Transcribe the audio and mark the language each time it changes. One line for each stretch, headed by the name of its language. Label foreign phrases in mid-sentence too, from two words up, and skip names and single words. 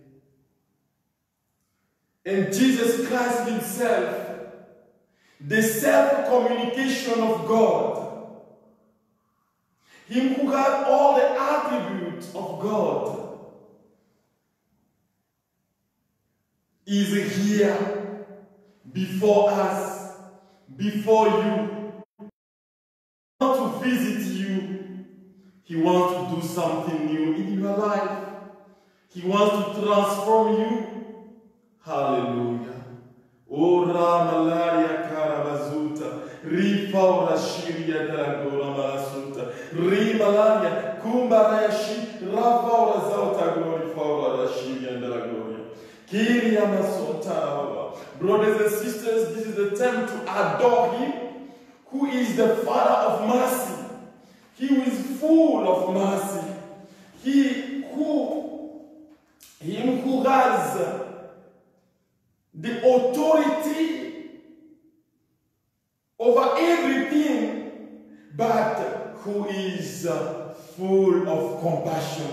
English: And Jesus Christ himself, the self-communication of God, him who had all the attributes of God, is here before us, before you. He wants to visit you. He wants to do something new in your life. He wants to transform you. Hallelujah. Ora malaria karabazuta, rifa ora shiria dagora malasuta, ri malaria kumbarashi, rafa ora zauta glori fa ora shiria dagora. Kiria masota. Brothers and sisters, this is the time to adore him, who is the Father of mercy. He who is full of mercy. Him who has the authority over everything, but who is full of compassion.